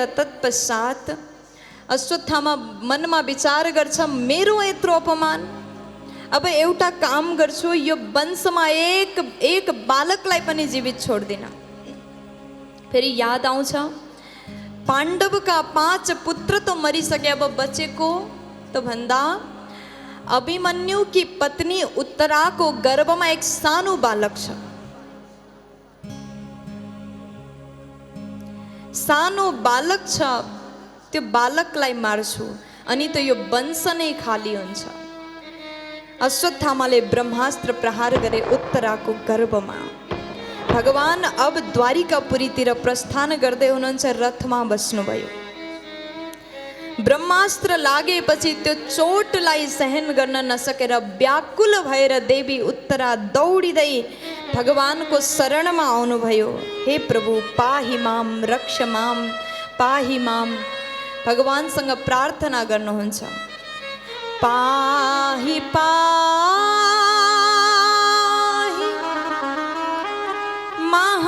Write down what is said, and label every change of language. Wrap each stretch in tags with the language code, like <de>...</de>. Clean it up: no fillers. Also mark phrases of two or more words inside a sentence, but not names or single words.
<ne>तत्पश्चात अश्वत्थामा मनमा विचार गर्छ, मेरो यत्रो अपमान, अब एउटा काम गर्छु, यो वंशमा एक बालकलाई पनि जीवित छोड्दिन। फेरि याद आउँछ, पाण्डवका 5 पुत्र त मरिसके, अब बचेको त भन्दा अभिमन्यु की पत्नी उत्तराको गर्भमा एक सानो बालक छ। सानो बालक छ, त्यो बालकलाई मार्छु अनि त यो वंश नै खाली हुन्छ। अश्वत्थामाले ब्रह्मास्त्र प्रहार गरे उत्तराको गर्भमा। भगवान अब द्वारिकापुरीतिर प्रस्थान गर्दै हुनुहुन्छ, रथमा बस्नुभयो। ब्रह्मास्त्र लागेपछि त्यो चोटलाई सहन गर्न नसकेर व्याकुल भएर देवी उत्तरा दौडिँदै भगवानको शरणमा आउनुभयो।</ne> <sa>हे प्रभु पाहि माम रक्ष माम पाहि माम।</sa> <ne>भगवानसँग प्रार्थना गर्नुहुन्छ,</ne> <sa>पाहि पाहि</sa>